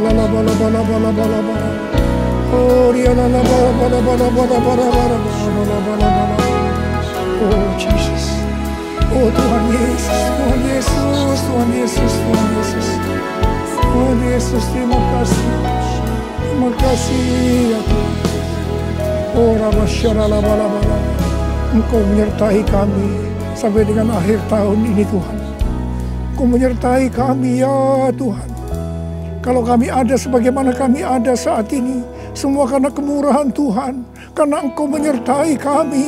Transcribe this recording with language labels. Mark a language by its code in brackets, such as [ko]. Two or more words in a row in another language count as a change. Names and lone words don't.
[id] Oh Jesus. Oh Tuhan Yesus, Tuhan Yesus, Tuhan Yesus, Tuhan Yesus. Tuhan Yesus, terima kasih. Terima kasih ya Tuhan. Oh Rabasyaralabalabala. Engkau menyertai kami sampai dengan akhir tahun ini Tuhan. Engkau menyertai kami ya Tuhan. Kalau kami ada sebagaimana kami ada saat ini, semua karena kemurahan Tuhan, karena Engkau menyertai kami.